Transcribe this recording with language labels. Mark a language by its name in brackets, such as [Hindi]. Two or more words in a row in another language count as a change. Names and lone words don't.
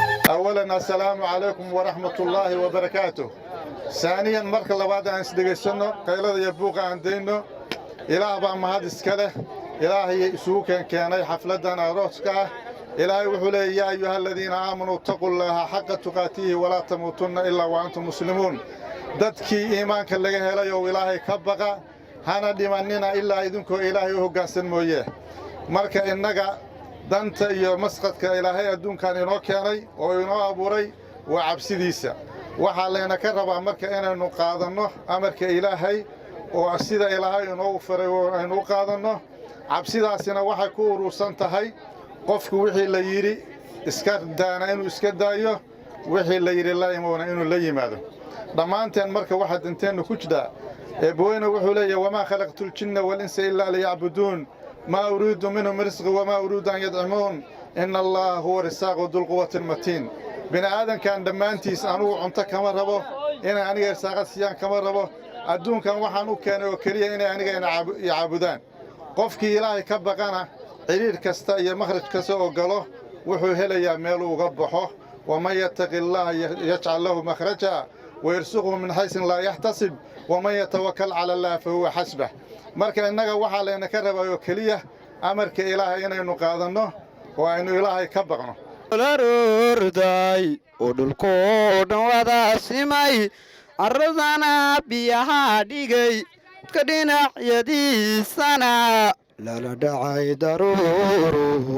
[Arabic] أولاً السلام عليكم ورحمة الله وبركاته. ثانياً، [Somali] marka labaad aan is dhegeysanno, qaylada iyo buuqa aan dayno. Ilaah baa mahad iska leh. Ilaahay isugu keen keenay xafladan arooska ah. Ilaahay wuxuu leeyahay, [Arabic] "يا أيها الذين آمنوا اتقوا الله حق تقاته ولا تموتن إلا وأنتم مسلمون." [Somali] Dadkii iimaanka laga helay oo Ilaahay ka baqa, hana dhimanina ilaa idinkoo Ilaahay u hoggaansan mooye. Marka innaga danta iyo masqadka Ilaahay adduunkan inoo keenay oo inoo abuuray waa cabsidiisa. Waxaa layna ka rabaa marka inaynu qaadanno amarka Ilaahay oo sida Ilaahay inoogu faray oo aynu u qaadanno. Cabsidaasina waxay ku urursan tahay qofku wixii la yidhi iska daana inuu iska daayo, wixii la yidhi la imoona inuu la yimaado. Dhammaanteen marka waxaa danteennu ku jira. Eebbaweyne wuxuu leeyahay, [Arabic] "وما خلقت الجن والإنس إلا ليعبدون. ما أريد منهم رزقا وما أريد أن يطعمون. إن الله هو الرزاق ذو القوة المتين." [Somali] Bini aadamkan dhammaantiis anugu cunto kama rabo, inay aniga irsaaqad siiyaan kama rabo. Adduunkan waxaan u keenay oo keliya inay aniga ina caabu-, i caabudaan. Qofkii Ilaahay ka baqana, xiriir kasta iyo makhraj kasta oo galo, wuxuu helayaa meel uu uga baxo. [Arabic] "ومن يتق الله ي-، يجعل له مخرجا ويرزقه من حيث لا يحتسب ومن يتوكل على الله فهو حسبه." [Somali] Marka innaga waxaa layna ka rabaa oo keliya amarka Ilaahay inaynu qaadanno oo aynu Ilaahay ka baqno. La rorday oo dhulkoo dhan wada simay, arradana biyaha dhigay, ka dhinacyadiisana lala dhacay daruuru.